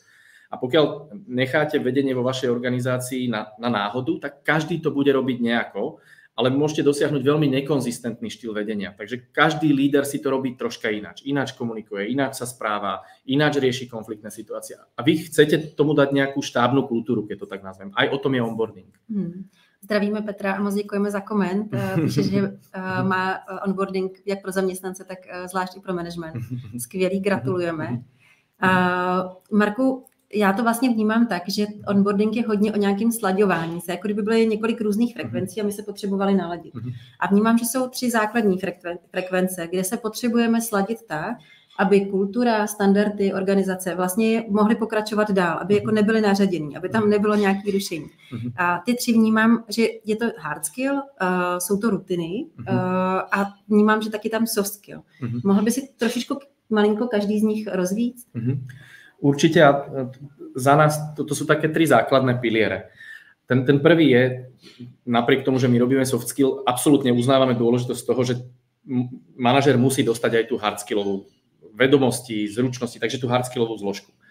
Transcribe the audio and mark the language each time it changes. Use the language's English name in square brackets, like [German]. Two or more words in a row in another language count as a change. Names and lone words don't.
[Slovak] A pokiaľ necháte vedenie vo vašej organizácii na náhodu, tak každý to bude robiť nejako, ale môžete dosiahnuť veľmi nekonzistentný štýl vedenia. Takže každý líder si to robí troška ináč. Ináč komunikuje, ináč sa správa, ináč rieši konfliktné situácie. A vy chcete tomu dať nejakú štábnu kultúru, keď to tak nazvem. Aj o tom je onboarding. [Czech] Zdravíme Petra a moc děkujeme za koment. Píše, že má onboarding jak pro zaměstnance, tak zvlášť i pro management. Skvělý, gratulujeme. Marku, já to vlastně vnímám tak, že onboarding je hodně o nějakém slaďování se, jako kdyby byly několik různých frekvencí a my se potřebovali naladit. A vnímám, že jsou 3 základní frekvence, kde se potřebujeme sladit tak, aby kultura, standardy, organizace vlastně mohly pokračovat dál, aby jako nebyly naředěný, aby tam nebylo nějaké rušení. A ty 3 vnímám, že je to [English] hard skill, [Czech] jsou to rutiny a vnímám, že taky tam [English] soft skill. [Czech] Mohl by si trošičku malinko každý z nich rozvíct? [Slovak] Určite, za nás to sú také 3 základné piliere. Ten prvý je, napriek tomu, že my robíme [English] soft skill, [Slovak] absolútne uznávame dôležitosť toho, že manažer musí dostať aj tú [English] hard skillovú [Slovak] vedomosti, zručnosti, takže tú [English] hard skillovú [Slovak] zložku.